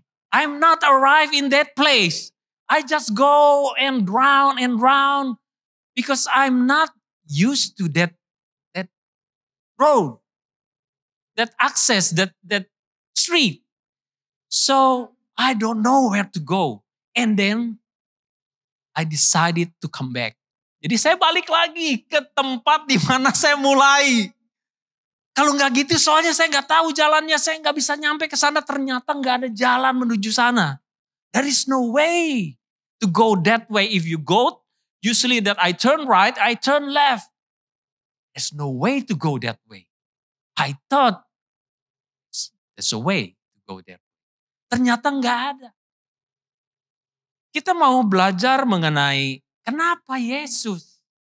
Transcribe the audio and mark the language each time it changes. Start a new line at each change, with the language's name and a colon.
English: I'm not arrive in that place. I just go and round because I'm not used to that road. That access, that street. So I don't know where to go. And then I decided to come back.
Indonesian: Jadi saya balik lagi ke tempat di mana saya mulai. Kalau nggak gitu soalnya saya nggak tahu jalannya, saya nggak bisa nyampe ke sana. Ternyata nggak ada jalan menuju sana.
English: There is no way to go that way. If you go, usually that I turn right, I turn left. There's no way to go that way. I thought there's a way to go there.
Indonesian: Ternyata nggak ada. Kita mau belajar mengenai kenapa Yesus.